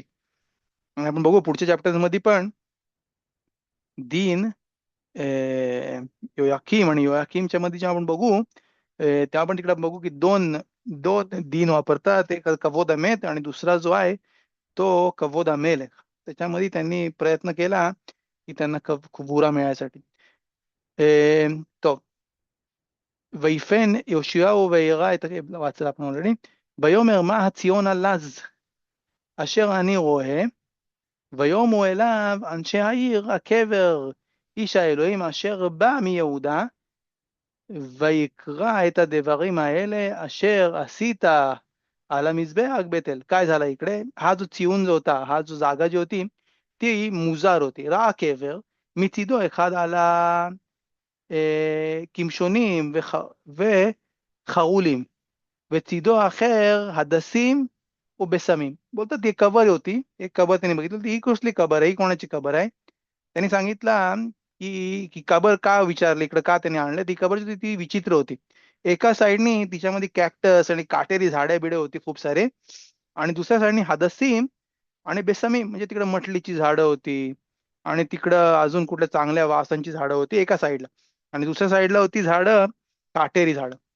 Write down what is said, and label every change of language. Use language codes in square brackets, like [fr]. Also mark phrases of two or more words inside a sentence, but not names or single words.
[mr] आणि आपण बघू पुढच्या चॅप्टर मध्ये पण दीन, योयाकीम आणि योयाकीमच्या मध्ये जेव्हा आपण बघू, तेव्हा आपण तिकडे बघू की दोन दोन दीन वापरतात. एक [he] כבוד המת [mr] आणि दुसरा जो आहे तो [he] כבוד המלך. [mr] त्याच्यामध्ये त्यांनी प्रयत्न केला की त्यांना कुबुरा मिळायसाठी. [he] तो ויפן יאשיהו וירא את [mr] वाचलं आपण ऑलरेडी. [he] ויאמר מה הציון הלז אשר אני רואה, ויאמרו אליו אנשי העיר הקבר איש האלוהים אשר בא מיהודה, ויקרא את הדברים האלה अशर עשית על המזבח बेतेल. [mr] काय झालं इकडे, हा जो चिऊन जो होता, हा जो जागा जी होती ती मुजार होती, [he] रहा קבר, מצידו אחד עלה קמשונים וחרולים, וצידו האחר הדסים ובשמים. [mr] बोलतात ती कबर होती, एक कबर त्यांनी बघितलं, ही कसली कबर आहे, ही कोणाची कबर आहे. त्यांनी सांगितलं की कबर का विचारली इकडे, का त्यांनी आणलं. ती कबर जी होती ती विचित्र होती. एका साईडनी तिच्यामध्ये कॅक्टस आणि काटेरी झाडे बिडे होती खूप सारे, आणि दुसऱ्या साईडनी हदसीम आणि बेसमी म्हणजे तिकडे मटलीची झाडं होती, आणि तिकडं अजून कुठल्या चांगल्या वासांची झाडं होती एका साईडला, आणि दुसऱ्या साईडला होती झाडं काटेरी झाडं.